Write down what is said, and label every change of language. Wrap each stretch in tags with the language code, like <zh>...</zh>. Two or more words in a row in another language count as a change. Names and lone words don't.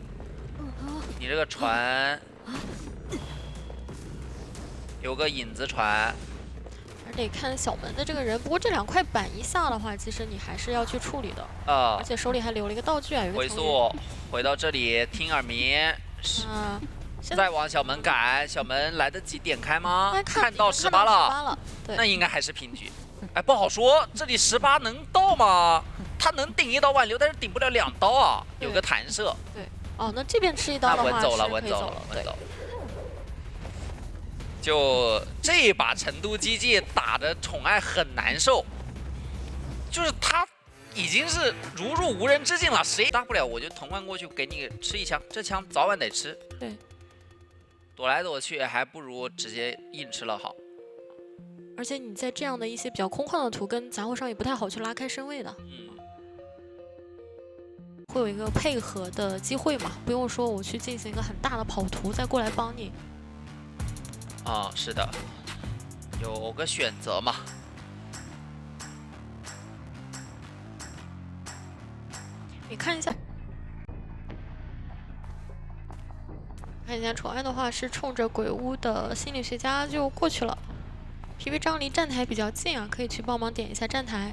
<zh>你這個船。有個影子船，還得看小門的這個人。不過這2塊板一下的話，其實你還是要去處理的。而且手裡還留了一個道具啊，有個回速回到這裡聽耳鳴。 再往小门趕，小門来得及点開嗎？哎看到18了，对，那應該還是平局。哎，不好說，這裡18能到嗎？他能頂一刀挽留，但是頂不了2刀啊，有個彈射。對，哦，那這邊吃一刀的話穩走了，穩走了，穩走。就這一把成都 GG 打的寵愛很難受，就是他已經是如入無人之境了，誰大不了我就同冠過去給你吃一槍，這槍早晚得吃。對，躲來躲去還不如直接硬吃了好。而且你在這樣的一些比較空曠的圖跟雜貨上也不太好去拉開身位的。會有一個配合的機會嘛，不用說我去進行一個很大的跑圖再過來幫你。啊，是的，有個選擇嘛。你看一下，看一下宠爱的話是衝着鬼屋的心理學家就過去了。PB 張離站台比較近啊，可以去幫忙點一下站台。</zh>